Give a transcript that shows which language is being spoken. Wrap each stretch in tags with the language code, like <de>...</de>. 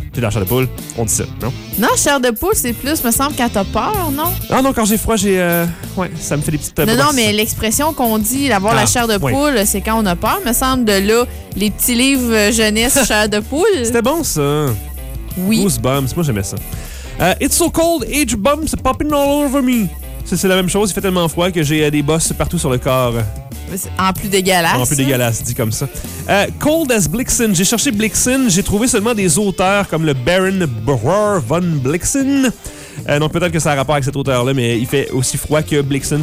<fr>C'est la chair de poule, on dit ça, non? Non, chair de poule, c'est plus, me semble, quand t'as peur, non? Ah non, quand j'ai froid, j'ai. Ouais, ça me fait des petites peurs. Non, mais l'expression qu'on dit, d'avoir la chair de poule, c'est quand on a peur, me semble, de là, les petits livres jeunesse chair de poule. C'était bon, ça. Oui. Goosebumps, moi, j'aimais ça.</fr> <en>It's so cold, age bumps popping all over me.</en> <fr>C'est la même chose, il fait tellement froid que j'ai des bosses partout sur le corps. En plus dégueulasse. En plus dégueulasse, dit comme ça.</fr> <en>Cold as Blixen.</en> <fr>J'ai cherché Blixen. J'ai trouvé seulement des auteurs comme le Baron Brewer von Blixen. Donc peut-être que ça a rapport avec cet auteur-là, mais il fait aussi froid que Blixen.</fr>